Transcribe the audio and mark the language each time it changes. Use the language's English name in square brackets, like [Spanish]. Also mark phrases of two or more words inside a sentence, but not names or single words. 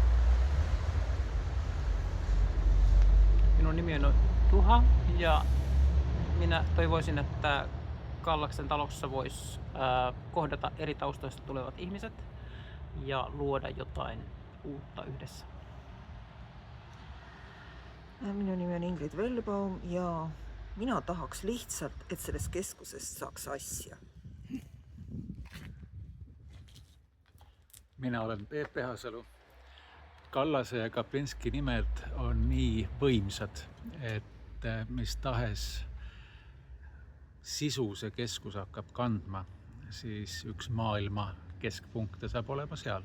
[Finnish] Minun nimi on Juha ja minä toivoisin, että Kallaksen talossa voisi kohdata eri taustoista tulevat ihmiset ja luoda jotain uutta yhdessä. [Estonian] Minu nimi on Ingrid Velbaum ja mina tahaks lihtsalt, et sellest keskusest saaks asja. [Finnish] Minä olen Peep Pehasalu. [Estonian] Kallase ja Kaplinski nimet on nii võimsad, et mis tahes sisu see keskus hakkab kandma, siis üks maailma keskpunkte saab olema seal.